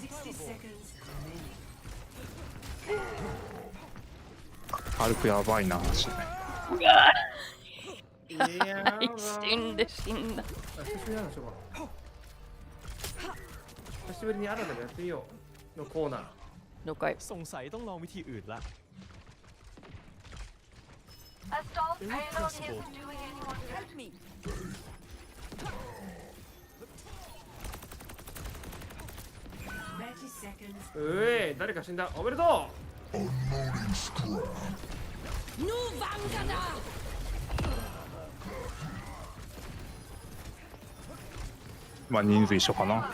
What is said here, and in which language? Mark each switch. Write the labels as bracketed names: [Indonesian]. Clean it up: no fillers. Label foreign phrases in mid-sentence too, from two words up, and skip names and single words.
[Japanese] 軽くやばいな、話。いやー、死んで死んだ。久しぶりなんでしょうか。久しぶりに新たにやってみようのコーナー。了解。 [Thai] สงสัยต้องลองวิธีอื่นละ [Japanese] 誰か死んだ。おめでとう。まあ人数一緒かな。